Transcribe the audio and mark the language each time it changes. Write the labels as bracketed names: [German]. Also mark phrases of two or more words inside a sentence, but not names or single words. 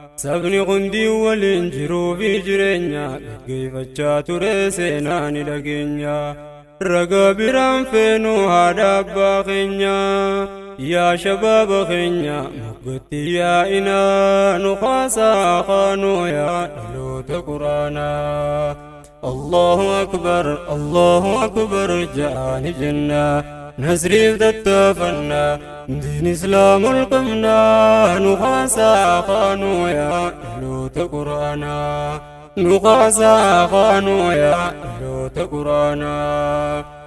[Oromo] Sabni hundii waliin jiruu fi jireenya gaggeeffachaa ture, seenaa ni dhageenyaa. Ragaa biraan feenuu haadha abbaa keenyaa, yaa shabaaba keenya muggatti yaa'inaa, nu haasaa kaanuu yaa dhaloota quraanaa. [Arabic] الله أكبر، الله أكبر jaani jenna. [Oromo] Nasriif tattaafannaa, diin islaam ol qabnaa, nu haasaa kaanuu yaa dhaloota quraanaa. Nu haasaa kaanuu yaa dhaloota quraanaa.